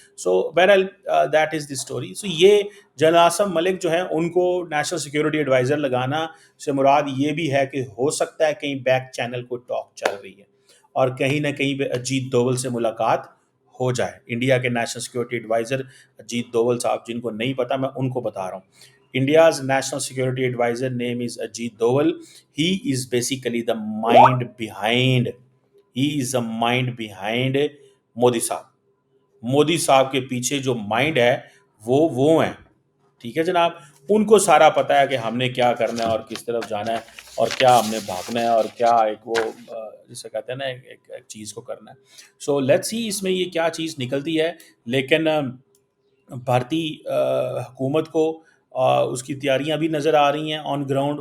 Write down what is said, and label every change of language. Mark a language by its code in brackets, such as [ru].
[ur] سو بہرحال that is the story. سو یہ جل عاصم ملک جو ہیں ان کو نیشنل سیکورٹی ایڈوائزر لگانا سے مراد یہ بھی ہے کہ ہو سکتا ہے کہیں بیک چینل کو ٹاک چل رہی ہے اور کہیں نہ کہیں پہ اجیت دوول سے ملاقات ہو جائے. انڈیا کے national security advisor Ajit Doval صاحب، جن کو نہیں پتا میں ان کو بتا رہا ہوں. [en] India's national security advisor name is Ajit Doval. He is basically the mind behind. He is the mind behind Modi صاحب. [ur] مودی صاحب کے پیچھے جو مائنڈ ہے وہ ہیں، ٹھیک ہے جناب. ان کو سارا پتا ہے کہ ہم نے کیا کرنا ہے اور کس طرف جانا ہے اور کیا ہم نے بھاگنا ہے اور کیا ایک وہ جسے کہتے ہیں نا ایک چیز کو کرنا ہے. سو لیٹس سی اس میں یہ کیا چیز نکلتی ہے. لیکن بھارتی حکومت کو اس کی تیاریاں بھی نظر آ رہی ہیں آن گراؤنڈ.